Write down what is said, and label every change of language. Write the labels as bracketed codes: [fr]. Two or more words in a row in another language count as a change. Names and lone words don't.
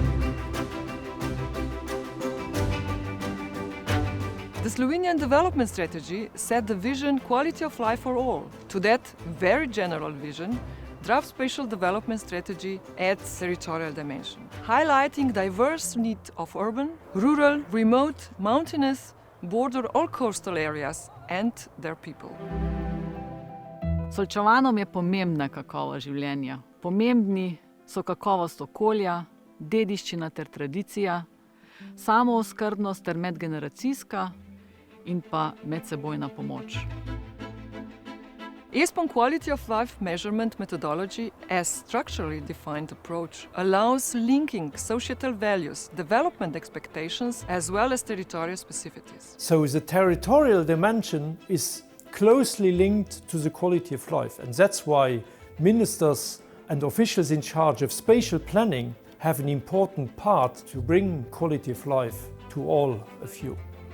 [en] The Slovenian development strategy set the vision quality of life for all. To that very general vision, draft spatial development strategy adds territorial dimension, highlighting diverse needs of urban, rural, remote, mountainous, border or coastal areas and their people. [sl] Soljčanom je pomembna kakovost življenja. Pomembni so kakovost okolja, dediščina ter tradicija, samooskrbnost ter medgeneracijska in pa medsebojna pomoč. [en] ESPON quality of life measurement methodology as structurally defined approach allows linking societal values, development expectations, as well as territorial specificities. So the territorial dimension is closely linked to the quality of life, and that's why ministers and officials in charge of spatial planning have an important part to bring quality of life to all of you.